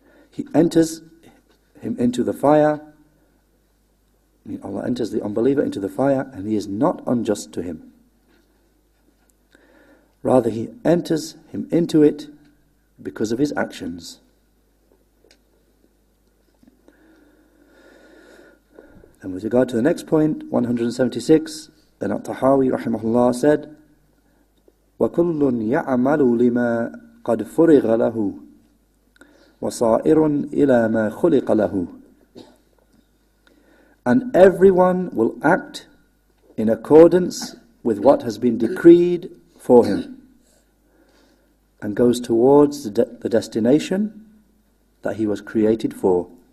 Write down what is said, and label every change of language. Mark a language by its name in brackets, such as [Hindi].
[English] He enters him into the fire, Allah enters the unbeliever into the fire, and He is not unjust to him. Rather, He enters him into it because of his actions. And with regard to the next point, 176, Then at-Tahaawee rahimahullaah said, [Arabic] وَكُلٌّ يَعْمَلُ لِمَا قَدْ فُرِغَ لَهُ وَصَائِرٌ إِلَى مَا خُلِقَ لَهُ. [English] And everyone will act in accordance with what has been decreed for him, and goes towards the destination that he was created for.